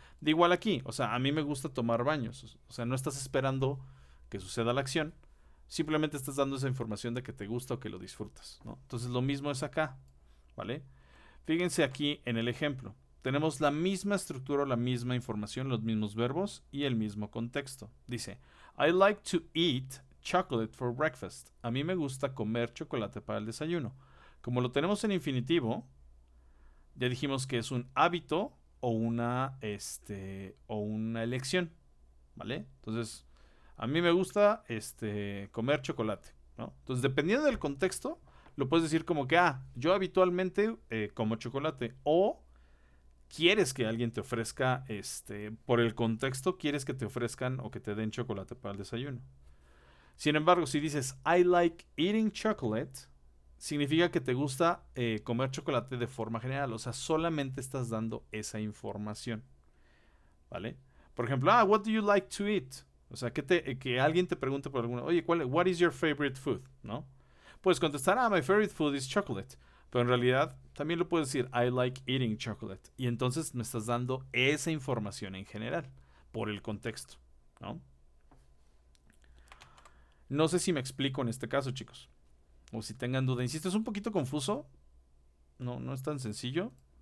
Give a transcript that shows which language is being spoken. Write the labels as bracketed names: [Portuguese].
[Spanish] De igual aquí, o sea, a mí me gusta tomar baños, o sea, no estás esperando que suceda la acción, simplemente estás dando esa información de que te gusta o que lo disfrutas, ¿no? Entonces lo mismo es acá, ¿vale? Fíjense aquí en el ejemplo. Tenemos la misma estructura, la misma información, los mismos verbos y el mismo contexto. [English] Dice, I like to eat chocolate for breakfast. [Spanish] A mí me gusta comer chocolate para el desayuno. Como lo tenemos en infinitivo, ya dijimos que es un hábito o una elección, ¿vale? Entonces, a mí me gusta comer chocolate, ¿no? Entonces, dependiendo del contexto, lo puedes decir como que, yo habitualmente como chocolate. O quieres que alguien te ofrezca, por el contexto, quieres que te ofrezcan o que te den chocolate para el desayuno. Sin embargo, si dices, [English] I like eating chocolate, [Spanish] significa que te gusta comer chocolate de forma general. O sea, solamente estás dando esa información, ¿vale? Por ejemplo, [English] what do you like to eat? [Spanish] O sea, que alguien te pregunte por alguna, oye, [English] what is your favorite food? [Spanish] ¿No? Puedes contestar, [English] my favorite food is chocolate. [Spanish] Pero en realidad también lo puedes decir, [English] I like eating chocolate. [Spanish] Y entonces me estás dando esa información en general, por el contexto, ¿no? No sé si me explico en este caso, chicos. O si tengan duda. Insisto, es un poquito confuso. No es tan sencillo.